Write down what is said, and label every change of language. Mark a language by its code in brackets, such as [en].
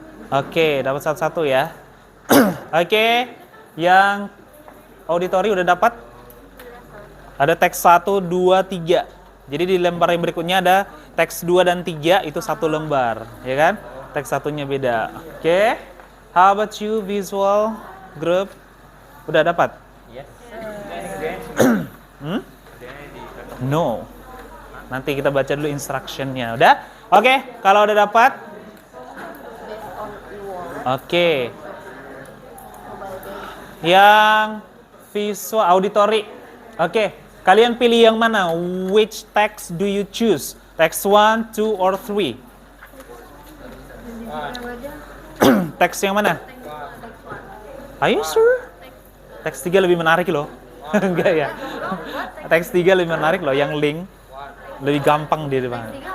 [id] Oke, dapat satu-satu ya. Oke, yang auditori udah dapat? Ada teks 1, 2, 3. Jadi di lembar yang berikutnya ada teks 2 dan 3, itu satu lembar, ya kan? Teks satunya beda. [en] Oke, how about you visual group? [id] Udah dapat? [en] Yes. [id] No. Nanti kita baca dulu instruction-nya. Udah? Oke, kalau udah dapat? Oke. Yang visual auditory. Oke, kalian pilih yang mana? [en] Which text do you choose? Text 1, 2, or 3? [id] Teks yang mana? [en] Are you sure? [id] Teks 3 lebih menarik loh. Enggak ya? Teks 3 lebih menarik loh, yang link. Lebih gampang di depan.